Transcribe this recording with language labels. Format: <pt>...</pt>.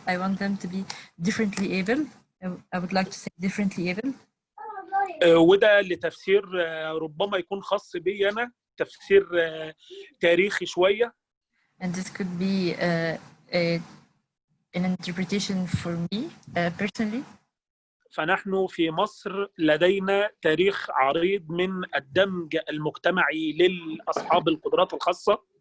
<en>I want them to be differently able. I would like to say differently able.</en> <ar>وده لتفسير ربما يكون خاص بي أنا، تفسير تاريخي شوية.</ar> <en>And this could be an interpretation for me personally.</en> <ar>فنحن في مصر لدينا تاريخ عريض من الدمج المجتمعي للأصحاب القدرات الخاصة.</ar>